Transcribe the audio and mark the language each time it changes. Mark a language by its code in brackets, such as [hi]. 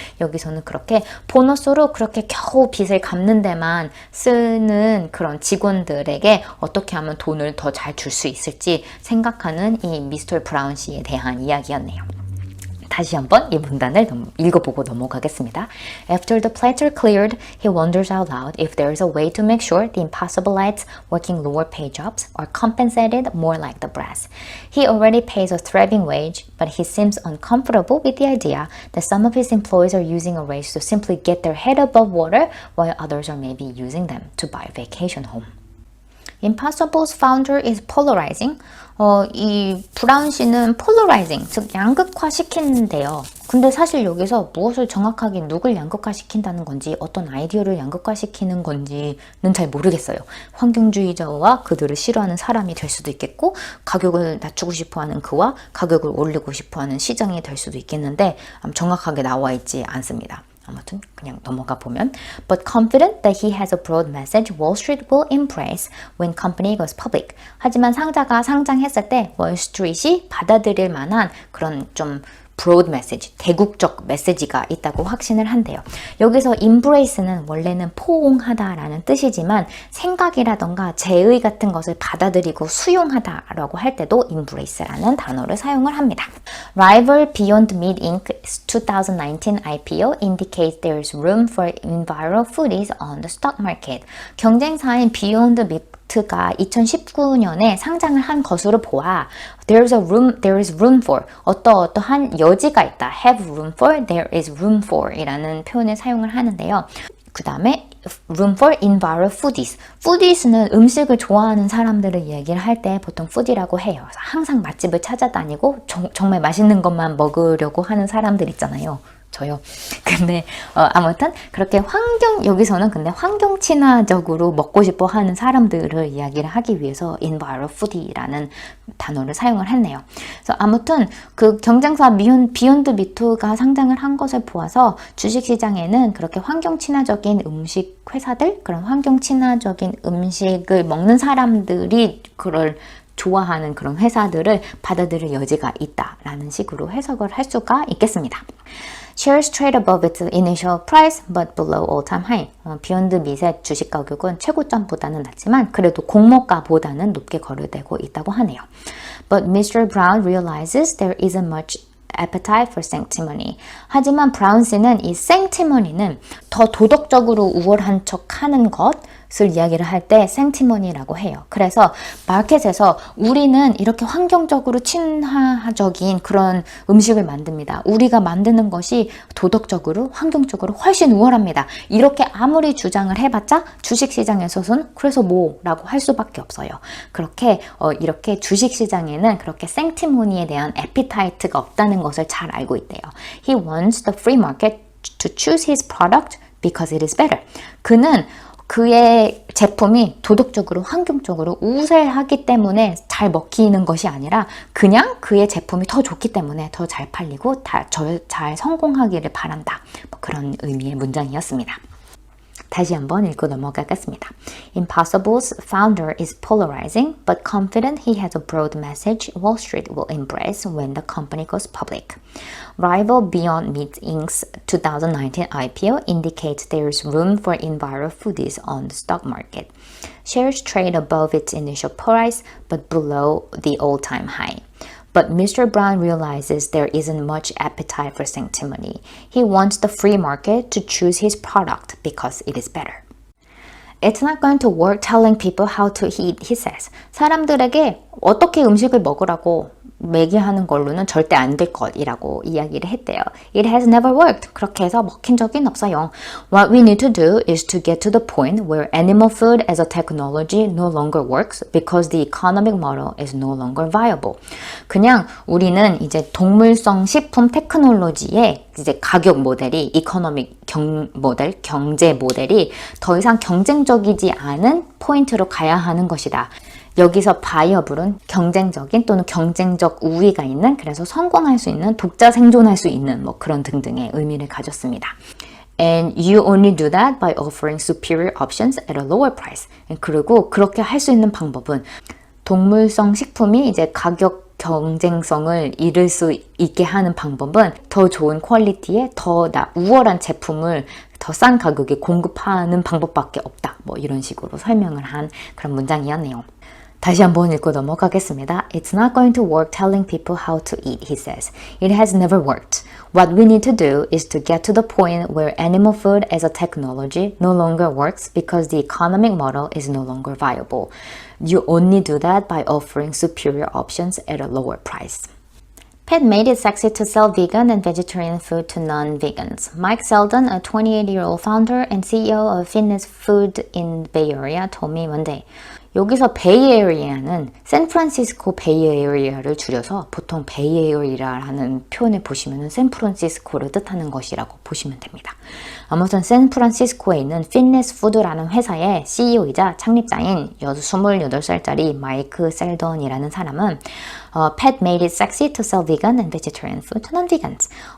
[ko] 여기서는 그렇게 보너스로 그렇게 겨우 빚을 갚는 데만 쓰는 그런 직원들에게 어떻게 하면 돈을 더 잘 줄 수 있을지 생각하는 이 미스터 브라운 씨에 대한 이야기였네요. 다시 한번 이 문단을 읽어보고 넘어가겠습니다. [en] After the plates are cleared, he wonders out loud if there is a way to make sure the impossibilites working lower pay jobs are compensated more like the brass. He already pays a thriving wage, but he seems uncomfortable with the idea that some of his employees are using a raise to simply get their head above water, while others are maybe using them to buy a vacation home. Impossible's founder is polarizing. [ko] 이 브라운 씨는 polarizing, 즉 양극화시키는데요. 근데 사실 여기서 무엇을 정확하게 누굴 양극화시킨다는 건지 어떤 아이디어를 양극화시키는 건지는 잘 모르겠어요. 환경주의자와 그들을 싫어하는 사람이 될 수도 있겠고 가격을 낮추고 싶어하는 그와 가격을 올리고 싶어하는 시장이 될 수도 있겠는데 정확하게 나와 있지 않습니다. 아무튼 그냥 넘어가 보면 [en] But confident that he has a broad message Wall Street will embrace when company goes public. [ko] 하지만 상자가 상장했을 때 월스트리트이 받아들일 만한 그런 좀 [en] broad message, [ko] 대국적 메시지가 있다고 확신을 한대요. 여기서 embrace는 원래는 포옹하다라는 뜻이지만 생각이라던가 제의 같은 것을 받아들이고 수용하다라고 할 때도 embrace라는 단어를 사용을 합니다. [en] Rival Beyond Meat Inc.'s 2019 IPO indicates there's room for enviro foodies on the stock market. [ko] 경쟁사인 Beyond Meat 가 2019년에 상장을 한 것으로 보아 [en] there is room for [ko] 어떠한 여지가 있다. [en] have room for, there is room for [ko] 이라는 표현을 사용을 하는데요. 그 다음에 [en] room for enviro foodies. [ko] foodies는 음식을 좋아하는 사람들을 이야기를 할 때 보통 foodie라고 해요. 항상 맛집을 찾아다니고 정말 맛있는 것만 먹으려고 하는 사람들 있잖아요. 저요. 근데 아무튼 그렇게 여기서는 근데 환경 친화적으로 먹고 싶어 하는 사람들을 이야기를 하기 위해서 enviro foodie라는 단어를 사용을 했네요. 그래서 아무튼 그 경쟁사 비욘드 미트가 상장을 한 것을 보아서 주식시장에는 그렇게 환경 친화적인 음식 회사들, 그런 환경 친화적인 음식을 먹는 사람들이 그걸 좋아하는 그런 회사들을 받아들일 여지가 있다라는 식으로 해석을 할 수가 있겠습니다. [en] Shares trade above its initial price but below all-time high. [ko] 비욘드 밋의 주식 가격은 최고점보다는 낮지만 그래도 공모가보다는 높게 거래되고 있다고 하네요. [en] But Mr. Brown realizes there isn't much appetite for sanctimony. [ko] 하지만 브라운 씨는 이 sanctimony는 더 도덕적으로 우월한 척하는 것을 이야기를 할 때 sanctimony라고 해요. 그래서 마켓에서 우리는 이렇게 환경적으로 친화적인 그런 음식을 만듭니다. 우리가 만드는 것이 도덕적으로 환경적으로 훨씬 우월합니다. 이렇게 아무리 주장을 해봤자 주식시장에서는 그래서 뭐라고 할 수밖에 없어요. 그렇게 이렇게 주식시장에는 그렇게 sanctimony에 대한 appetite가 없다는 것을 잘 알고 있대요. [en] He wants the free market to choose his product because it is better. [ko] 그는 그의 제품이 도덕적으로 환경적으로 우세하기 때문에 잘 먹히는 것이 아니라 그냥 그의 제품이 더 좋기 때문에 더 잘 팔리고 잘 성공하기를 바란다. 그런 의미의 문장이었습니다. 다시 한번 읽고 넘어가겠습니다. [en] Impossible's founder is polarizing, but confident he has a broad message Wall Street will embrace when the company goes public. Rival Beyond Meat Inc.'s 2019 IPO indicates there is room for enviro foodies on the stock market. Shares trade above its initial price, but below the all-time high. But Mr. Brown realizes there isn't much appetite for sanctimony. He wants the free market to choose his product because it is better. It's not going to work telling people how to eat, he says. [ko] 사람들에게 어떻게 음식을 먹으라고 매기하는 걸로는 절대 안 될 것이라고 이야기를 했대요. [en] It has never worked. [ko] 그렇게 해서 먹힌 적은 없어요. [en] What we need to do is to get to the point where animal food as a technology no longer works because the economic model is no longer viable. [ko] 그냥 우리는 이제 동물성 식품 테크놀로지의 이제 가격 모델이 이코노믹 모델, 경제 모델이 더 이상 경쟁적이지 않은 포인트로 가야 하는 것이다. 여기서 바이어블은 경쟁적인 또는 경쟁적 우위가 있는, 그래서 성공할 수 있는, 독자 생존할 수 있는 뭐 그런 등등의 의미를 가졌습니다. [en] And you only do that by offering superior options at a lower price. [ko] 그리고 그렇게 할 수 있는 방법은 동물성 식품이 이제 가격 경쟁성을 잃을 수 있게 하는 방법은 더 좋은 퀄리티의 더 우월한 제품을 더 싼 가격에 공급하는 방법밖에 없다. 뭐 이런 식으로 설명을 한 그런 문장이었네요. 다시 한번 읽고 넘어가겠습니다. [en] It's not going to work telling people how to eat, he says. It has never worked. What we need to do is to get to the point where animal food as a technology no longer works because the economic model is no longer viable. You only do that by offering superior options at a lower price. Pet made it sexy to sell vegan and vegetarian food to non-vegans. Mike Seldon, a 28-year-old founder and CEO of fitness food in Bay Area, told me one day. [ko] 여기서 베이에리아는 샌프란시스코 베이에리아를 줄여서 보통 베이에리아라는 표현을 보시면 샌프란시스코를 뜻하는 것이라고 보시면 됩니다. 아무튼 샌프란시스코에 있는 피트니스 푸드라는 회사의 CEO이자 창립자인 28살짜리 마이크 셀던이라는 사람은 [en] Pet made it sexy to sell vegan and vegetarian food to non-vegans.